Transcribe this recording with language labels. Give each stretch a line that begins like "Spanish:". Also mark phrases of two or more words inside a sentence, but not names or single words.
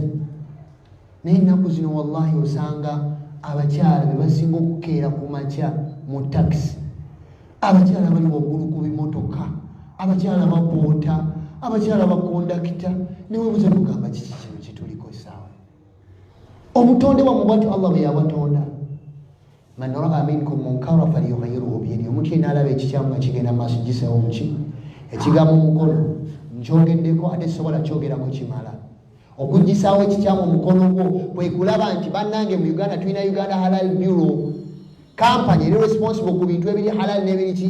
Ganda: Naye ennaku zino wallahi osanga abakyala be basinga okukeera ku makya mu takisi, abakyala bali waggulu ku bimotoka, abakyala bapoota, abakyala bakondakita, newebuze tugamba kiki kino kituliko essaawa? Obutonde bwammwe bwatyo Allah bwe yabatonda.
Arabic: من رأى منكم منكرا فليغيره بيده,
Ganda: omuntu yenna alaba ekikyamu nga kigenda mu maaso giseewo muki? Ekigambo omukono nkyogeddeko ate sobola kyogerako kimala. Okugisaawo ekikyamu omukono gwo kwe kulaba nti bannange mu Uganda tulina Uganda Halal Bureau, kampani eri responsible ku bintu ebiri halal n'ebiri ki?